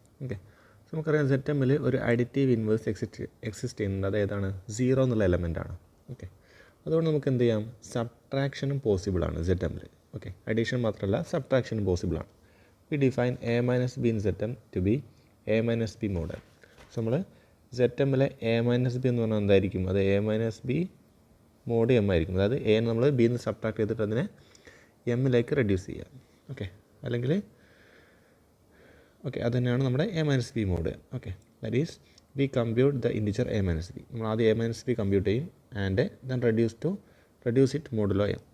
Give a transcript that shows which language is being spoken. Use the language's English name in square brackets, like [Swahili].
[Malayalam] Okay, so നമുക്കറിയാം ZMൽ ഒരു additive inverse exist ചെയ്യുന്നുണ്ട്. അത് ഏതാണ്? 0 എന്നുള്ള എലമെൻ്റ് ആണ്. ഓക്കെ, അതുകൊണ്ട് നമുക്ക് എന്ത് ചെയ്യാം? സബ്ട്രാക്ഷനും പോസിബിളാണ് ZMൽ. ഓക്കെ, അഡീഷൻ മാത്രമല്ല സബ്ട്രാക്ഷനും പോസിബിളാണ്. [English] We define A - B in ZM to be A - B model. [Malayalam] So നമ്മൾ ZMലെ A - B എന്ന് പറഞ്ഞാൽ എന്തായിരിക്കും? അത് A - B mod M ആയിരിക്കും. അതായത് A നമ്മൾ B നിന്ന് സബ്ട്രാക്ട് ചെയ്തിട്ട് അതിനെ എമ്മിലേക്ക് റെഡ്യൂസ് ചെയ്യാം. ഓക്കെ, അല്ലെങ്കിൽ ഓക്കെ അത് തന്നെയാണ് നമ്മുടെ A - B mode. [English] Okay, that is we compute the integer A - B. [Malayalam] നമ്മൾ ആദ്യം A - B കമ്പ്യൂട്ട് ചെയ്യും [English] And then reduce it modulo M.